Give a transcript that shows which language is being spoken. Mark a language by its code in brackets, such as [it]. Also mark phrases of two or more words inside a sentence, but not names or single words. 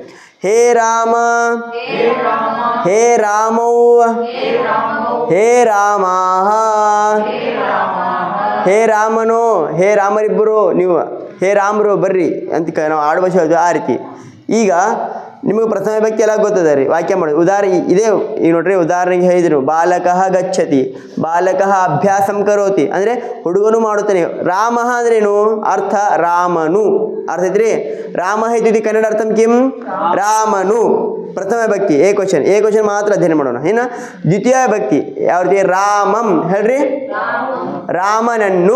[sa] ಹೇ ರಾಮ, ಹೇ ರಾಮೌ, [kn] ಹೇ ರಾಮ, ಹೇ ರಾಮನೋ, ಹೇ ರಾಮರಿಬ್ಬರು ನೀವು, ಹೇ ರಾಮರು ಬರ್ರಿ ಅಂತ ನಾವು ಆಡುವ ಆ ರೀತಿ. ಈಗ ನಿಮಗೆ ಪ್ರಥಮ ವಿಭಕ್ತಿ ಎಲ್ಲ ಗೊತ್ತದ ರೀ. ವಾಕ್ಯ ಮಾಡೋದು ಉದಾಹರಣೆ ಇದೇ. ಈಗ ನೋಡ್ರಿ, ಉದಾಹರಣೆಗೆ ಹೇಳಿದ್ರು [sa] ಬಾಲಕಃ ಗಚ್ಚತಿ, ಬಾಲಕಃ ಅಭ್ಯಾಸಂ ಕರೋತಿ [kn] ಅಂದರೆ ಹುಡುಗನು ಮಾಡುತ್ತಾನೆ. ರಾಮ ಅಂದ್ರೇನು? ಅರ್ಥ ರಾಮನು. ಅರ್ಥ ಐತ್ರಿ. [sa] ರಾಮ ಇತ್ಯುಕ್ತಿ ಕನ್ನಡ ಅರ್ಥಂ ಕಿಂ? ರಾಮನು. [kn] ಪ್ರಥಮ ವಿಭಕ್ತಿ ಏಕವಚನ, ಏಕವಚನ ಮಾತ್ರ ಅಧ್ಯಯನ ಮಾಡೋಣ. ಇನ್ನು ದ್ವಿತೀಯ ವಿಭಕ್ತಿ ಯಾವ ರೀತಿ? ರಾಮಂ ಹೇಳ್ರಿ, ರಾಮನನ್ನು.